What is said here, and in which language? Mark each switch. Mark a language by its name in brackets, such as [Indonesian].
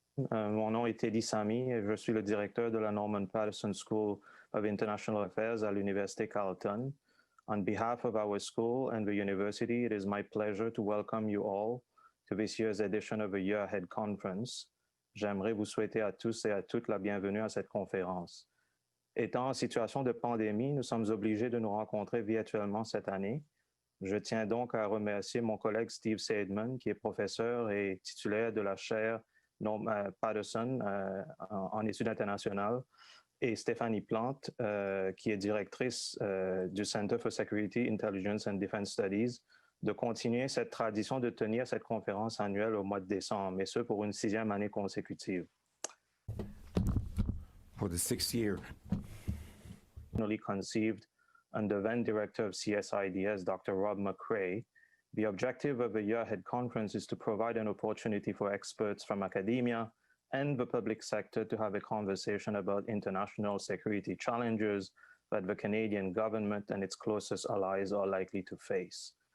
[French] Mon nom est Teddy Samy et je suis le directeur de la Norman Paterson School of International Affairs à l'Université Carleton. [English] On behalf of our school and the university, it is my pleasure to welcome you all to this year's edition of the Year Ahead Conference. [French] J'aimerais vous souhaiter à tous et à toutes la bienvenue à cette conférence. Étant en situation de pandémie, nous sommes obligés de nous rencontrer virtuellement cette année. Je tiens donc à remercier mon collègue Steve Saideman, qui est professeur et titulaire de la chaire Paterson en études internationales, et Stéphanie Plante, qui est directrice du Center for Security, Intelligence and Defense Studies, de continuer cette tradition de tenir cette conférence annuelle au mois de décembre, et ce pour une 6e année consécutive. [English] For the 6th year. Conceived under then Director of CSIDS, Dr. Rob McCrae, the objective of the Year Ahead Conference is to provide an opportunity for experts from academia and the public sector to have a conversation about international security challenges that the Canadian government and its closest allies are likely to face.